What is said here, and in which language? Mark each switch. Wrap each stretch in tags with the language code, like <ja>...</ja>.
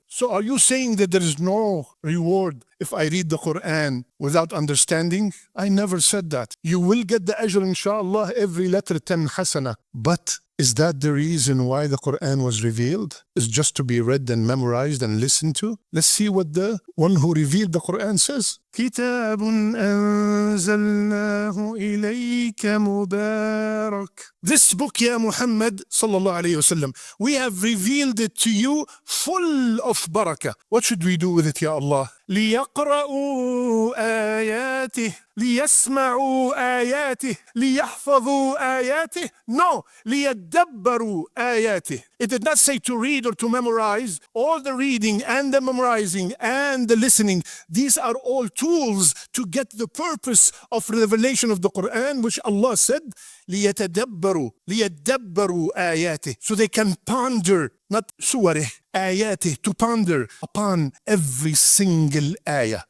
<en>So are you saying that there is no reward if I read the Quran without understanding? I never said that. You will get the ajr inshallah, every letter 10 hasana. But is that the reason why the Quran was revealed? Is just to be read and memorized and listened to? Let's see what the one who revealed the Quran says.</en> <ar>كتاب أنزلناه إليك مبارك.</ar> <en>This book, Ya Muhammad sallallahu alayhi wasallam, we have revealed it to you full of barakah. What should we do with it, Ya Allah?</en> <ar>ليقرأوا آياته ليسمعوا آياته ليحفظوا آياته. No, ليدبروا آياته.</ar> <en>It did not say to read or to memorize. All the reading and the memorizing and the listening, these are all tools to get the purpose of revelation of the Quran, which Allah said,</en> <ar>ليتدبروا آياته.</ar> <en>So they can ponder, not suwareh, ayatih, to ponder upon every single ayah.</en>